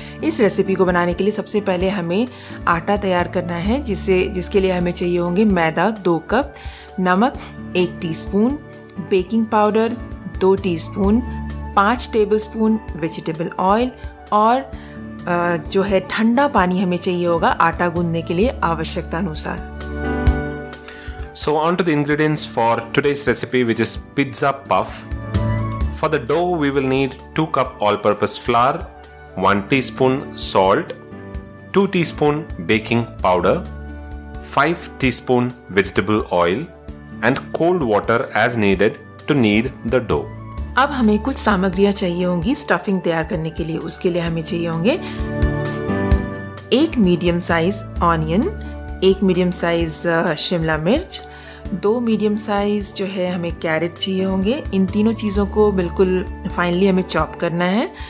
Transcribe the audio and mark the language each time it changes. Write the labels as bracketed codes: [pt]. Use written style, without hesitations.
[hi] इस रेसिपी को बनाने के लिए सबसे पहले हमें आटा तैयार करना है, जिसके लिए हमें चाहिए होंगे मैदा 2 कप, नमक 1 teaspoon, baking powder 2 teaspoon, 5 tablespoon vegetable oil और जो है ठंडा पानी हमें चाहिए होगा आटा गूंदने के लिए आवश्यकता अनुसार। [en] So on to the ingredients for today's recipe, which is pizza puff. For the dough, we will need 2 cup all-purpose flour, 1 teaspoon salt, 2 teaspoon baking powder, 5 teaspoon vegetable oil, and cold water as needed to knead the dough. [hi] अब हमें कुछ सामग्रियां चाहिए होंगी stuffing तैयार करने के लिए। उसके लिए हमें चाहिए होंगे 1 medium size onion, 1 medium size Shimla मिर्च, 2 मीडियम साइज जो है हमें कैरेट चाहिए होंगे। इन तीनों चीज़ों को बिल्कुल फाइनली हमें चॉप करना है।